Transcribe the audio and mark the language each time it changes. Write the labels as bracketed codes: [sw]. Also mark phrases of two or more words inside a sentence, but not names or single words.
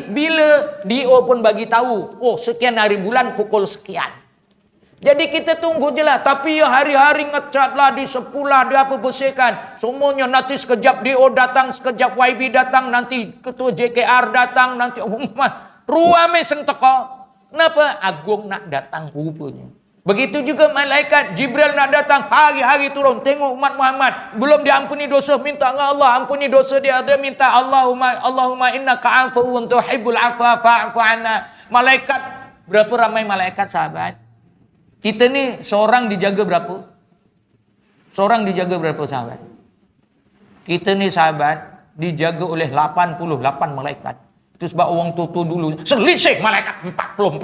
[ms] Bila Dio pun bagi tahu, oh sekian hari bulan pukul sekian. Jadi kita tunggu je lah. Tapi ya hari-hari ngecat lah, di sepulah, dia apa bersihkan. Semuanya nanti sekejap Dio datang, sekejap YB datang, nanti ketua JKR datang, nanti [jv] ruame sing teko. [ms] Kenapa? Agong nak datang rupanya. Begitu juga malaikat Jibril nak datang, hari-hari turun tengok umat Muhammad belum diampuni dosa, minta dengan Allah ampuni dosa dia minta [ar] اللهم إنك عفو تحب العفو فاعف عنا. [ms] Malaikat, berapa ramai malaikat sahabat? Kita ni seorang dijaga berapa? Seorang dijaga berapa sahabat? Kita ni sahabat dijaga oleh 88 malaikat. Itu sebab orang tua dulu selisih malaikat 44.